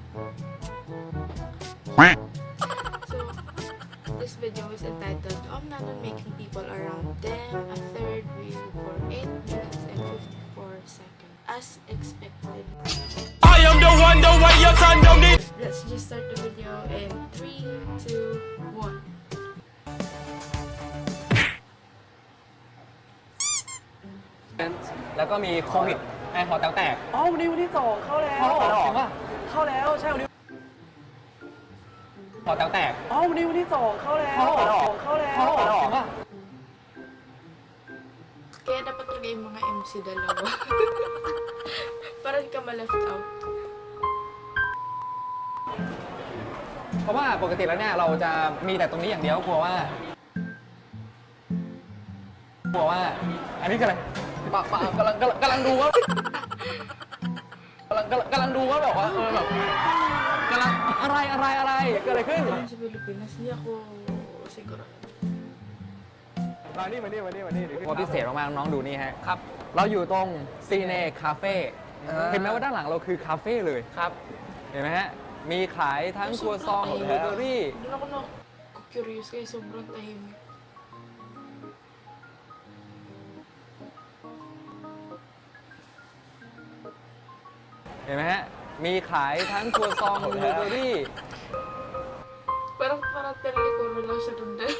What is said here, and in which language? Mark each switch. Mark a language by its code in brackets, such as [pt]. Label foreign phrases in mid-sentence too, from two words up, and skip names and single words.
[en] So this video is entitled Nanon making people around them a third wheel for 8 minutes and 54 seconds as expected. I am the one, the way your son don't need. Let's just start the video in 3, 2, 1. [th] แล้วก็มีโควิดไอหอแต๋วแตก อ๋อวันนี้วันที่2เข้าแล้ว เข้าแล้วเหรอ เข้าแล้วใช่วันนี้ หอแต๋วแตก อ๋อวันนี้วันที่2เข้าแล้ว เข้าแล้วเหรอ เข้าแล้ว เข้าแล้วเหรอ [tl] Kaya dapat talaga yung mga MC dalawa. Para di ka ma- [en] left out. [th] เพราะว่าปกติแล้วเนี่ยเราจะมีแต่ตรงนี้อย่างเดียวกลัวว่า อันนี้คืออะไรปะกำลังดูว่ากำลังดูว่าแบบว่าแบบกำลังอะไรเกิดอะไรขึ้น [tl] Sa Pilipinas, hindi ako siguro. [th] มานี่พอพิเศษมากๆน้องดูนี่ฮะครับ เราอยู่ตรงซีเนคาเฟ่เห็นไหมว่าด้านหลังเราคือคาเฟ่เลยครับ เห็นไหมฮะมีขายทั้งครัวซองเบเกอรี่ [tl] Doon ako na-curious kaya sobrang tahimik. [th] เห็นไหมฮะมีขายทั้งครัวซองเบเกอรี่ [tl] Parang telecoro lang siya doon din.